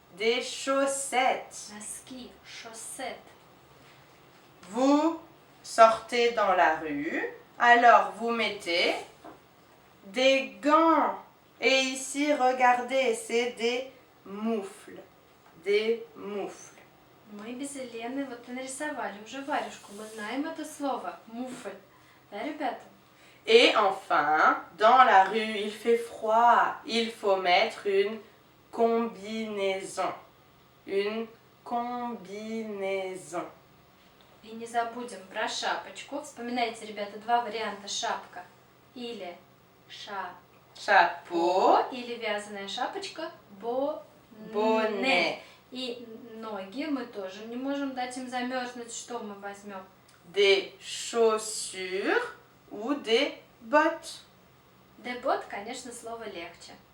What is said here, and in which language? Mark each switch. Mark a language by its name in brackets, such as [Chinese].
[French] Des chaussettes. [Russian] Носки, шоссет. [French] Vous sortez dans la rue. Alors, vous mettez des gants. Et ici, regardez, c'est des moufles. Des moufles. [Russian] Мы без Елены вот нарисовали уже варежку. Мы знаем это слово. Муфль. Да, ребята? [French] Et enfin, dans la rue, il fait froid. Il faut mettre une combinaison. Une combinaison. [Russian] И не забудем про шапочку. Вспоминайте, ребята, два варианта шапка. Или [French] Chapeau. [Russian] или вязаная шапочка. Bonnet. [French] Bonnet. [Russian] И ноги мы тоже не можем дать им замерзнуть. Что мы возьмем? [French] Des chaussures ou des bottes. [Russian] Дебот, конечно, слово легче.